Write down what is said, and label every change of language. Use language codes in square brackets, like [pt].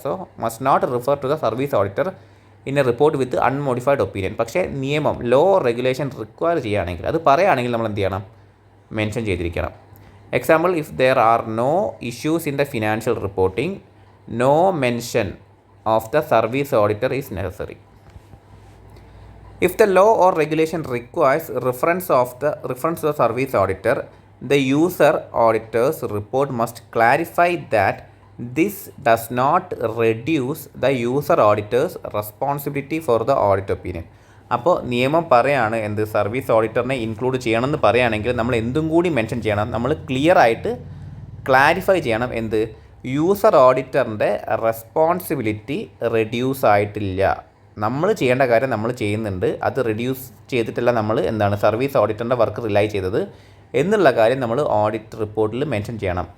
[en] So must not refer to the service auditor in a report with unmodified opinion. [ml] പക്ഷേ നിയമം law regulation require ചെയ്യുകയാണെങ്കിൽ, അത് പറയുകയാണെങ്കിൽ നമ്മൾ എന്ത് ചെയ്യണം, മെൻഷൻ ചെയ്തിരിക്കണം. [en] Example, if there are no issues in the financial reporting, no mention of the service auditor is necessary. If the law or regulation requires reference to the service auditor, the user auditor's report must clarify that this does not reduce the user auditor's responsibility for the audit opinion. [ml] അപ്പോൾ നിയമം പറയാണ് എന്ത്, service ഓഡിറ്ററിനെ include ചെയ്യണമെന്ന് പറയുകയാണെങ്കിൽ നമ്മൾ എന്തും കൂടി mention ചെയ്യണം, നമ്മൾ ക്ലിയർ ആയിട്ട് ക്ലാരിഫൈ ചെയ്യണം എന്ത്, യൂസർ ഓഡിറ്ററിൻ്റെ റെസ്പോൺസിബിലിറ്റി റെഡ്യൂസ് ആയിട്ടില്ല, നമ്മൾ ചെയ്യേണ്ട കാര്യം നമ്മൾ ചെയ്യുന്നുണ്ട്, അത് റിഡ്യൂസ് ചെയ്തിട്ടല്ല നമ്മൾ എന്താണ് സർവീസ് ഓഡിറ്ററിൻ്റെ വർക്ക് റിലൈ ചെയ്തത് എന്നുള്ള കാര്യം നമ്മൾ ഓഡിറ്റ് റിപ്പോർട്ടിൽ മെൻഷൻ ചെയ്യണം.